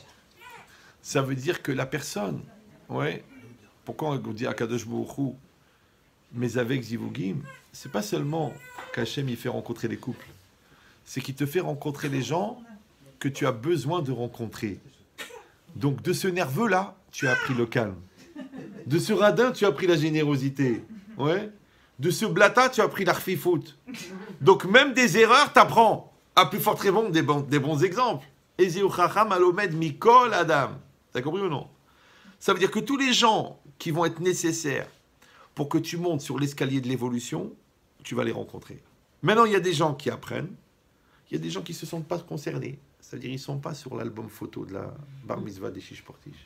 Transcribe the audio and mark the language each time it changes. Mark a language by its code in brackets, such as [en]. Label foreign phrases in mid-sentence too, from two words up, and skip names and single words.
[fr] Ça veut dire que la personne, ouais, pourquoi on dit [he] הקדוש ברוך הוא, [fr] mais avec Zivugim, c'est pas seulement qu'Hachem il fait rencontrer les couples, c'est qu'il te fait rencontrer les gens que tu as besoin de rencontrer. Donc de ce nerveux-là, tu as appris le calme. De ce radin, tu as appris la générosité. Ouais. De ce blata, tu as appris l'arfifout. Donc même des erreurs, t'apprends. À plus fort raison, des bons exemples. [he] איזהו חכם הלומד מכל אדם. [fr] T'as compris ou non? Ça veut dire que tous les gens qui vont être nécessaires pour que tu montes sur l'escalier de l'évolution, tu vas les rencontrer. Maintenant, il y a des gens qui apprennent, il y a des gens qui ne se sentent pas concernés. C'est-à-dire qu'ils ne sont pas sur l'album photo de la bar mitzvah des Shish Portish.